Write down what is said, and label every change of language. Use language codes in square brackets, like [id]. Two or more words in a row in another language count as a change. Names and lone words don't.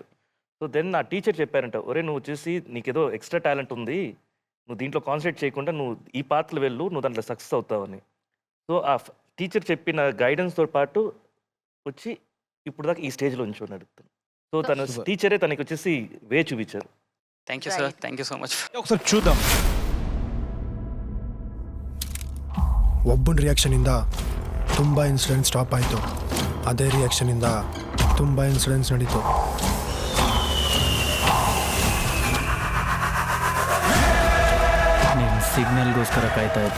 [en] so then [te] ఆ టీచర్ చెప్పారంట, ఒరే నువ్వు వచ్చేసి నీకేదో [en] extra talent [te] ఉంది, నువ్వు దీంట్లో కాన్సన్ట్రేట్ చేయకుండా నువ్వు ఈ పాత్రలు వెళ్ళు, నువ్వు దాంట్లో సక్సెస్ అవుతావని. సో ఆ టీచర్ చెప్పిన గైడెన్స్తో పాటు వచ్చి ఇప్పుడు దాకా ఈ స్టేజ్లో ఉంచున్నాడు. సో తన టీచరే తనకి వచ్చేసి వే చూపించారు. [en] thank you sir, thank you so much. [te] ఒకసారి చూద్దాం. [kn] ಒಬ್ಬನ ರಿಯಾಕ್ಷನಿಂದ ತುಂಬ [en] incident stop [kn] ಆಯಿತು. ಅದೇ ರಿಯಾಕ್ಷನಿಂದ ತುಂಬ ಇನ್ಸಿಡೆಂಟ್ಸ್ ನಡೀತು. ನೀನು ಸಿಗ್ನಲ್ಗೋಸ್ಕರ ಕಾಯ್ತಾ ಇದ್ದೆ.